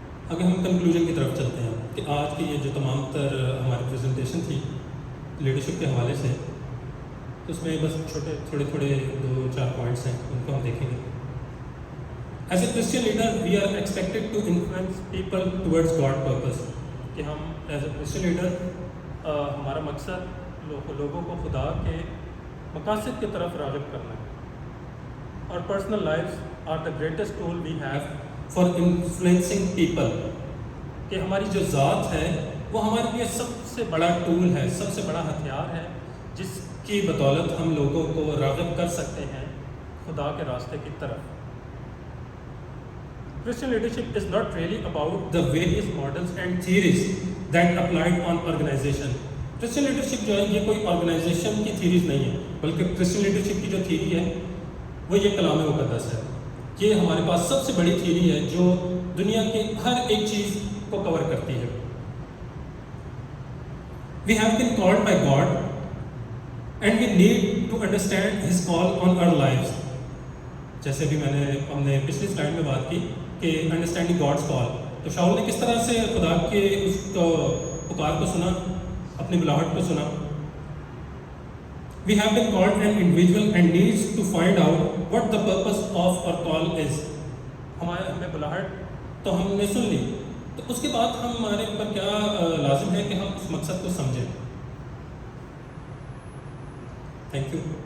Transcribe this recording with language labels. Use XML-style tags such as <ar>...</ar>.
<ur>اگر ہم کنکلوژن کی طرف چلتے ہیں کہ آج کی یہ جو تمام تر ہماری پریزنٹیشن تھی لیڈرشپ کے حوالے سے تو اس میں بس تھوڑے 2-4 پوائنٹس ہیں ان کو ہم دیکھیں گے.</ur> <en>As a Christian leader, we are expected to influence people towards God purpose.</en> <ur>کہ ہم</ur> <en>as a Christian leader</en> <ur>ہمارا مقصد لوگوں کو خدا کے مقاصد کی طرف راغب کرنا ہے.</ur> <en>اور personal lives are the greatest tool we have for influencing people.</en> <ur>کہ ہماری جو ذات ہے وہ ہمارے لیے سب سے بڑا ٹول ہے, سب سے بڑا ہتھیار ہے جس کی بدولت ہم لوگوں کو راغب کر سکتے ہیں خدا کے راستے کی طرف.</ur> <en>Christian leadership is not really about the various models and theories that applied on organization.</en> <ur>Christian leadership جو ہے یہ کوئی organization کی theories نہیں ہے بلکہ Christian leadership کی جو theory ہے وہ یہ کلام مقدس ہے. یہ ہمارے پاس سب سے بڑی theory ہے جو دنیا کی ہر ایک چیز کو کور کرتی ہے.</ur> <en>We have been called by God and we need to understand His call on our lives.</en> <ur>جیسے بھی ہم نے پچھلی سلائڈ میں بات کی کہ</ur> <en>Understanding God's call.</en> <ur>تو شاؤل نے کس طرح سے خدا کے اس پکار کو سنا, اپنی بلاہٹ کو سنا.</ur> <en>We have been called an individual and needs to find out what the purpose of our call is.</en> <ur>ہمیں بلاہٹ تو ہم نے سن لی, تو اس کے بعد ہمارے اوپر کیا لازم ہے کہ ہم اس مقصد کو سمجھیں.</ur> <en>Thank you.</en>